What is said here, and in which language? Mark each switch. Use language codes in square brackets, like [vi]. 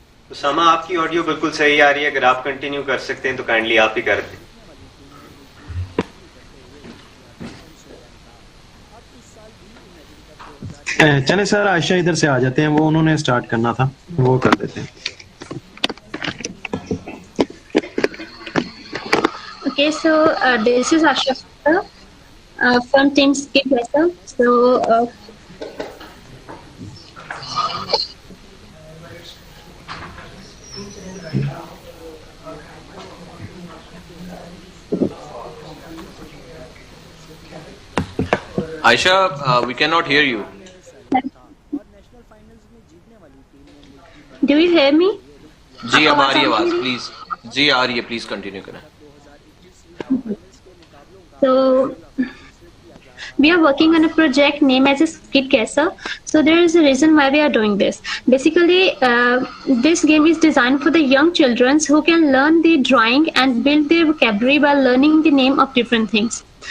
[ur] اسامہ آپ کی آڈیو بالکل صحیح آ رہی ہے، اگر آپ کنٹینیو کر سکتے ہیں تو کائنڈلی آپ ہی کر دیں۔ چلے سر عائشہ ادھر سے آ جاتے ہیں، وہ انہوں نے اسٹارٹ کرنا تھا، وہ کر دیتے ہیں۔ [en] Okay, so this is Asha from Team Skip Vessel. So Aisha, we cannot hear you. do you hear me? [ur] جی اب آ رہی ہے آواز، پلیز۔ جی آ رہی ہے، پلیز کنٹینیو کریں۔ [en] So we are working on a project named as a Skit Guesser. So there is a reason why we are doing this. Basically, this game is designed for the young children who can learn the drawing and build their vocabulary by learning the name of different things.